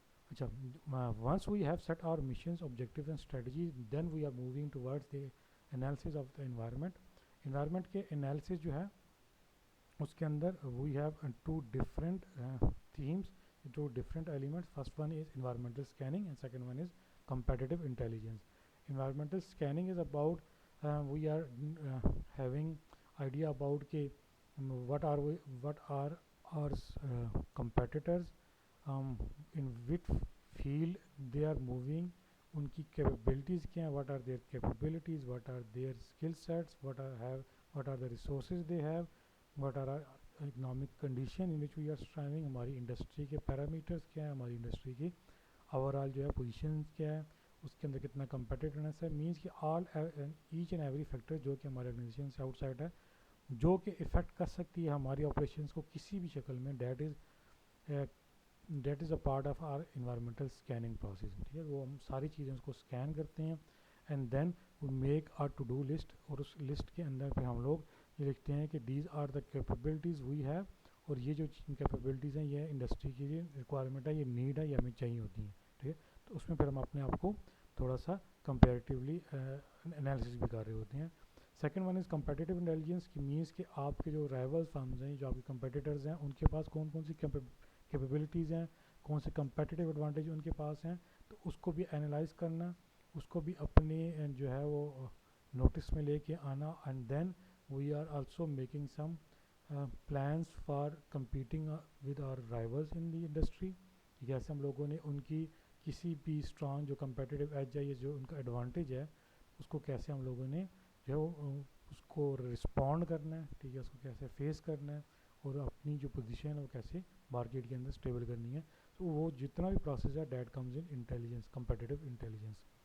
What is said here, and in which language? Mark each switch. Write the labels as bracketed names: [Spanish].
[English] اچھا, once we have set our missions objectives and strategies then we are moving towards the analysis of the environment. [Urdu] Environment کے analysis جو ہے اس کے اندر we have to different themes, to different elements. [English] First one is environmental scanning and second one is competitive intelligence. Environmental scanning is about we are having idea about ke what are our competitors, in which field they are moving, [Urdu] unki capabilities kya hai, [English] what are their capabilities, what are their skill sets, what are the resources they have, what are our economic condition in which we are striving, [Urdu] ہماری industry کے parameters کیا ہیں, ہماری industry کی over all جو ہے position کیا ہے, اس کے اندر کتنا کمپیٹیٹونیس ہے. مینس کہ آل ایچ اینڈ ایوری فیکٹر جو کہ ہمارے آرگنائزیشن سے آؤٹ سائڈ ہے, جو کہ افیکٹ کر سکتی ہے ہماری آپریشنس کو کسی بھی شکل میں, [English] That is a part of our environmental scanning process. [Urdu] ٹھیک ہے, وہ ہم ساری چیزیں اس کو اسکین کرتے ہیں [English] and then we make our to do list, [Urdu] اور اس لسٹ کے اندر پہ ہم لوگ یہ لکھتے ہیں کہ [English] these are the capabilities we have, [Urdu] اور یہ جو کیپیبلٹیز ہیں یہ انڈسٹری کی ریکوائرمنٹ ہے, یہ نیڈ ہے, یہ ہمیں چاہیے ہوتی ہیں. ٹھیک ہے, تو اس میں پھر ہم اپنے آپ کو تھوڑا سا کمپیریٹیولی انالیسس بھی کر رہے ہوتے ہیں. [English] second one is competitive intelligence, [Urdu] کی مینس کہ آپ کے جو رائیول فرمز ہیں, جو آپ کے کمپیٹیٹرز ہیں, ان کے پاس کون کون سی کیپیبلٹیز ہیں, کون سے کمپیٹیٹیو ایڈوانٹیج ان کے پاس ہیں, تو اس کو بھی انالائز کرنا, اس کو بھی اپنے جو ہے وہ نوٹس میں لے کے آنا. [English] And then we are also making some plans for competing with our rivals in the industry. [Urdu] جیسے ہم لوگوں نے ان کی کسی بھی اسٹرانگ جو کمپیٹیٹیو ایج ہے, یہ جو ان کا ایڈوانٹیج ہے, اس کو کیسے ہم لوگوں نے جو ہے وہ اس کو رسپونڈ کرنا ہے. ٹھیک ہے, اس کو کیسے فیس کرنا ہے, اور اپنی جو پوزیشن ہے وہ کیسے مارکیٹ کے اندر اسٹیبل کرنی ہے. تو وہ جتنا بھی پروسیس ہے [English] that comes in intelligence, [Urdu] competitive intelligence.